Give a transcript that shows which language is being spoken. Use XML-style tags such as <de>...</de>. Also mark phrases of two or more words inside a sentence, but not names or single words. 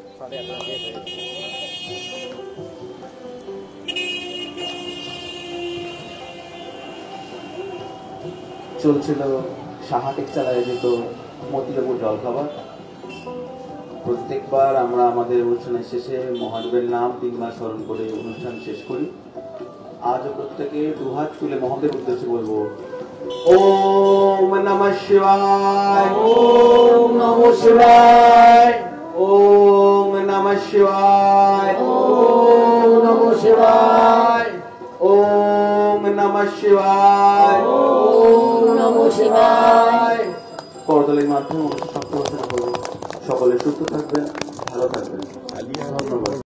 <bn>চলছিল সাহা টেক্সটাইল আয়োজিত মতিবাবুর জলখাবার। প্রত্যেকবার আমরা আমাদের অনুষ্ঠানের শেষে মহাদেবের নাম 3 বার স্মরণ করে অনুষ্ঠান শেষ করি। আজও প্রত্যেকে দুহাত তুলে মহাদেবের উদ্দেশ্যে বলবো,</bn> <sa>ওম নমঃ শিবায়, ওম নমঃ শিবায়, ওম নমঃ শিবায়, ওম নমঃ শিবায়, ওম নমঃ শিবায়, ওম নমঃ শিবায়।</sa> <bn>করতালির মাধ্যমে অনুষ্ঠান সমাপ্ত করব। সকলে সুস্থ থাকবেন, ভালো থাকবেন। ধন্যবাদ।</bn>